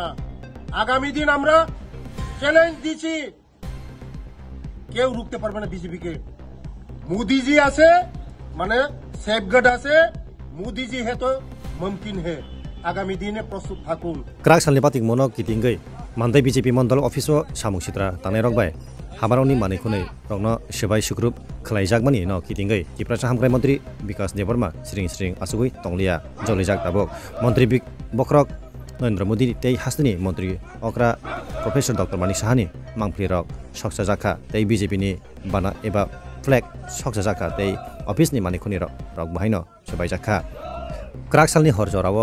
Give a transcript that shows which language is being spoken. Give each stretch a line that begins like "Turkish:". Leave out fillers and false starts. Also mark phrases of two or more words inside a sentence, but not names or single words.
Bangla: আগামী দিন আমরা চ্যালেঞ্জ দিচ্ছি, কেউ রুখতে পারবে না বিজেপিকে। মোদিজি আছে মানে সেফগার্ড আছে,
Hindi: मोदीजी है तो मुमकिन है।
Bangla: আগামী দিনে প্রস্তুত থাকুন।
Kok Borok: ক্রাক সালনি পাতিক মনক কিটিংগৈ মানদাই বিজেপি মন্ডল অফিসও সামুং সিত্রা তানাय रगबाय हाबारावनि मानिखुनै रगनो सेबाय सुग्रुप खलायजाकमानि न किटिंगै टिप्रासा हामग्राय मन्त्री विकास देबबर्मा स्रिं आसुगै तंलिया जलिजाक दाबक मन्त्री बख्रक नरेन्द्र मोदी तै हास्तिनि मन्त्री अक्रा प्रोफेसर डॉक्टर मानिक साहानि मांफ्रि रक सकसा जाखा तै बिजेपिनि बाना एबा फ्लेग सकसा जाखा तै अफिसनि मानिखुनि रक बाहायनो सेबाय जाखा क्राक सालनि हर जराव